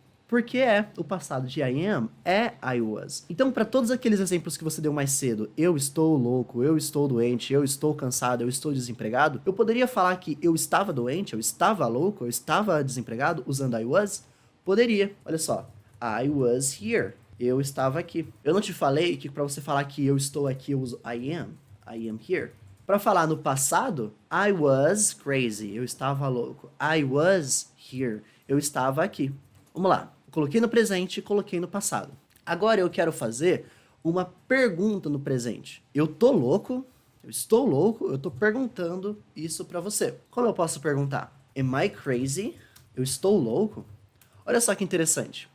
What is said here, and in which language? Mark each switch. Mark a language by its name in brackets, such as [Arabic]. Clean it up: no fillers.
[Portuguese] Porque o passado de [English] I am [Portuguese] é [English] I was. [Portuguese] Então, para todos aqueles exemplos que você deu mais cedo, eu estou louco, eu estou doente, eu estou cansado, eu estou desempregado, eu poderia falar que eu estava doente, eu estava louco, eu estava desempregado usando I was? Poderia. Olha só. [English] I was here. [Portuguese] Eu estava aqui. Eu não te falei que para você falar que eu estou aqui, eu uso [English] I am. I am here. [Portuguese] Para falar no passado, [English] I was crazy. [Portuguese] Eu estava louco. [English] I was here. [Portuguese] Eu estava aqui. Vamos lá. Coloquei no presente e coloquei no passado. Agora eu quero fazer uma pergunta no presente. Eu tô louco? Eu estou louco? Eu tô perguntando isso para você. Como eu posso perguntar? [English] Am I crazy? [Portuguese] Eu estou louco? Olha só que interessante.